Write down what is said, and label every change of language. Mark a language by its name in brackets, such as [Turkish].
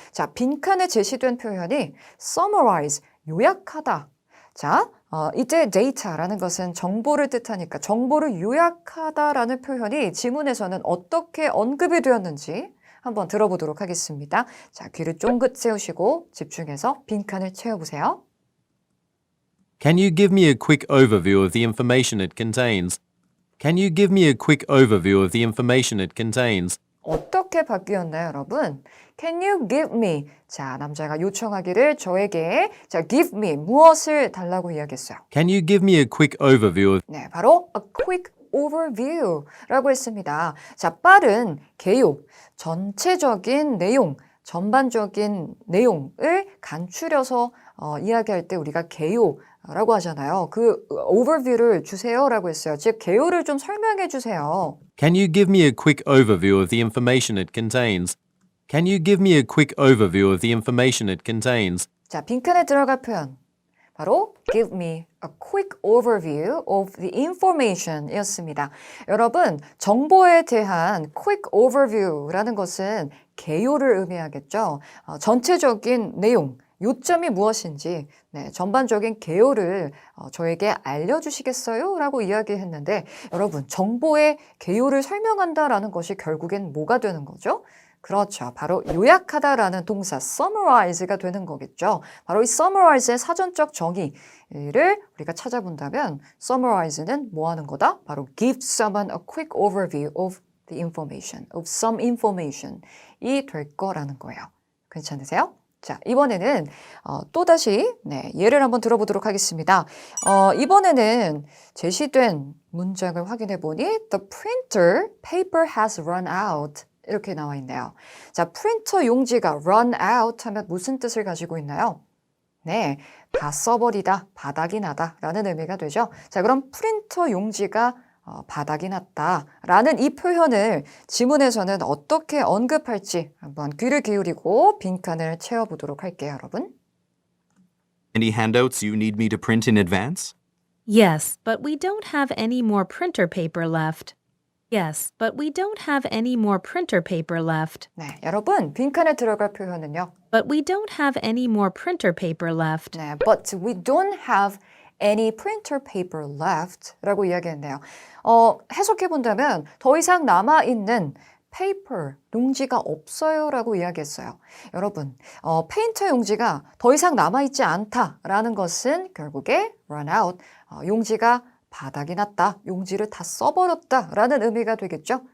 [Korean] 자, 빈칸에 제시된 표현이 summarize, 요약하다. 자, 이때 data라는 것은 정보를 뜻하니까 정보를 요약하다라는 표현이 지문에서는 어떻게 언급이 되었는지 한번 들어보도록 하겠습니다. 자, 귀를 쫑긋 세우시고 집중해서 빈칸을 채워보세요. [English] Can you give me a quick overview of the information it contains? Can you give me a quick overview of the information it contains? [Korean] 어떻게 바뀌었나요, 여러분? [English] Can you give me? [Korean] 자, 남자가 요청하기를 저에게 자, give me 무엇을 달라고 이야기했어요. [English] Can you give me a quick overview of [Korean] 네, 바로 [English] a quick overview [Korean] 라고 했습니다. 자, 빠른 개요, 전체적인 내용, 전반적인 내용을 간추려서 이야기할 때 우리가 개요라고 하잖아요. 그 overview를 주세요라고 했어요. 즉, 개요를 좀 설명해 주세요. [English] Can you give me a quick overview of the information it contains? Can you give me a quick overview of the information it contains? [Korean] 자, 빈칸에 들어갈 표현. 바로 [English] give me a quick overview of the information [Korean] 이었습니다. 여러분, 정보에 대한 quick overview라는 것은 개요를 의미하겠죠. 전체적인 내용, 요점이 무엇인지 전반적인 개요를 저에게 알려주시겠어요? 라고 이야기했는데 여러분, 정보의 개요를 설명한다라는 것이 결국엔 뭐가 되는 거죠? 그렇죠. 바로 요약하다라는 동사 summarize가 되는 거겠죠. 바로 이 summarize의 사전적 정의를 우리가 찾아본다면 summarize는 뭐 하는 거다? 바로 [English] give someone a quick overview of the information, of some information [Korean] 이 될 거라는 거예요. 괜찮으세요? 자, 이번에는 또다시 예를 한번 들어보도록 하겠습니다. 이번에는 제시된 문장을 확인해 보니 [English] The printer paper has run out [Korean] 이렇게 나와 있네요. 자, 프린터 용지가 run out 하면 무슨 뜻을 가지고 있나요? 네, 다 써버리다, 바닥이 나다 라는 의미가 되죠. 자, 그럼 프린터 용지가 바닥이 났다 라는 이 표현을 지문에서는 어떻게 언급할지 한번 귀를 기울이고 빈칸을 채워보도록 할게요, 여러분. [English] Any handouts you need me to print in advance? Yes, but we don't have any more printer paper left. Yes, but we don't have any more printer paper left. [Korean] 네, 여러분 빈칸에 들어갈 표현은요. [English] But we don't have any more printer paper left. [Korean] 네, [English] but we don't have any printer paper left [Korean] 라고 이야기했네요. 해석해 본다면 더 이상 남아있는 paper, 용지가 없어요 라고 이야기했어요. 여러분, 페인터 용지가 더 이상 남아있지 않다라는 것은 결국에 run out, 용지가 바닥이 났다, 용지를 다 써버렸다 라는 의미가 되겠죠.